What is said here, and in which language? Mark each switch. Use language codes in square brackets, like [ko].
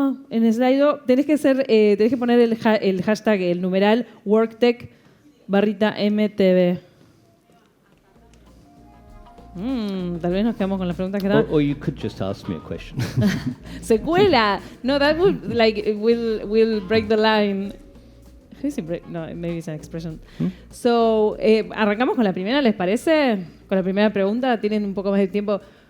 [es] En Slido tenés que poner el hashtag, el numeral WorkTech_MTV. Tal vez nos quedamos con las preguntas que dan. [en] Or you could just ask me a question. [es] Secuela. [en] No, that would will break the line. No, maybe it's an expression. [es] So, arrancamos con la primera, ¿les parece? Con la primera pregunta, tienen un poco más de tiempo.